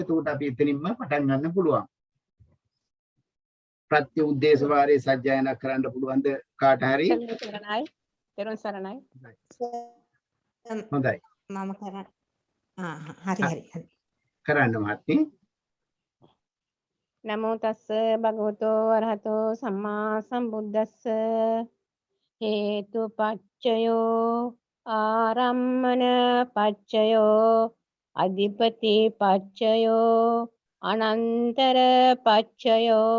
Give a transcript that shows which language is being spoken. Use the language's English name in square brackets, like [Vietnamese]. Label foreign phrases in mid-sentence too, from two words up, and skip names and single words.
[Sinhala] එතකොට අපි එතනින්ම පටන් ගන්න පුළුවන්. ප්‍රත්‍ය උද්දේශ වාරේ සජ්ජායනා කරන්න පුළුවන්ද කාට හරි? තෙරුවන් සරණයි. හොඳයි. මම කරා. හරි. කරන්න මහත්මිය. [Pali] නමෝ තස්ස භගවතෝ අරහතෝ සම්මා සම්බුද්දස්ස හේතුපච්චයෝ ආරම්මන පච්චයෝ අධිපති පච්චයෝ අනන්තර පච්චයෝ